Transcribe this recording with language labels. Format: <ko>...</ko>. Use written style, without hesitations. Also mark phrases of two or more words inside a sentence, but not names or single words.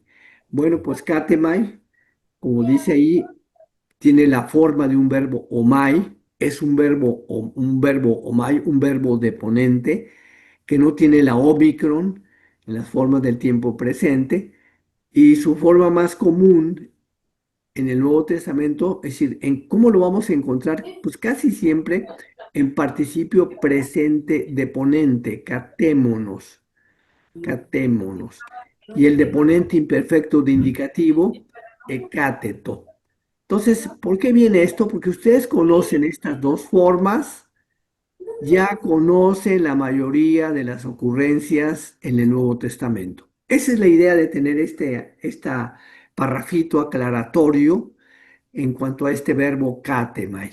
<es>Bueno, pues katemai, como dice ahí, tiene la forma de un verbo omai, es un verbo omai, un verbo deponente que no tiene la omicron en las formas del tiempo presente, y su forma más común en el Nuevo Testamento, es decir, ¿en cómo lo vamos a encontrar? Pues casi siempre en participio presente deponente,</es> <el>καθήμενος, καθήμενος.</el> <es>Y el deponente imperfecto de indicativo, ecáteto. Entonces, ¿por qué viene esto? Porque ustedes conocen estas 2 formas, ya conocen la mayoría de las ocurrencias en el Nuevo Testamento. Esa es la idea de tener esta parrafito aclaratorio en cuanto a este verbo katemai.</es>